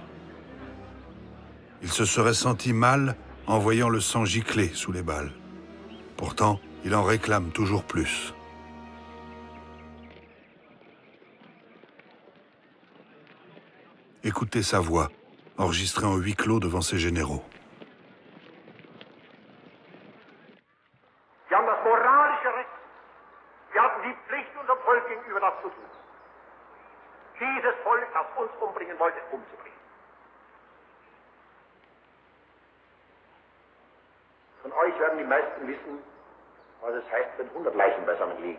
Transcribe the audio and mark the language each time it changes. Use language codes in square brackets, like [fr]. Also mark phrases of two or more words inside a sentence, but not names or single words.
[fr] Il se serait senti mal en voyant le sang gicler sous les balles. Pourtant, il en réclame toujours plus. Écoutez sa voix, enregistrée en huis clos devant ses généraux. [de] Wir haben das moralische Recht, wir haben die Pflicht unserem Volk gegenüber, das zu tun. Dieses Volk, das uns umbringen wollte, umzubringen. Von euch werden die meisten wissen, was es heißt, wenn 100 Leichen beisammen liegen.